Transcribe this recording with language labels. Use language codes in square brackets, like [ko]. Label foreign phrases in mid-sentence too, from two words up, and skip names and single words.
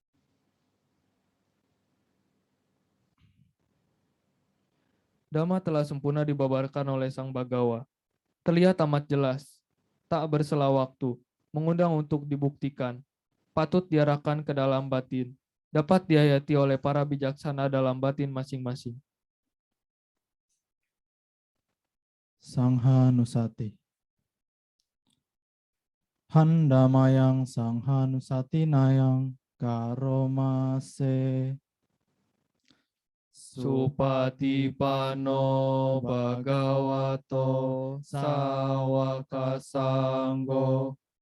[id] Dhamma telah sempurna dibabarkan oleh Sang Bhagawa. Terlihat amat jelas, tak bersela waktu, mengundang untuk dibuktikan, patut diarahkan ke dalam batin, dapat dihayati oleh para bijaksana dalam batin masing-masing. [pi] Sangha Nusati. Handamayang Sangha Nusati Nayang Karomase Supatipano Bhagavato Sawaka Sanggo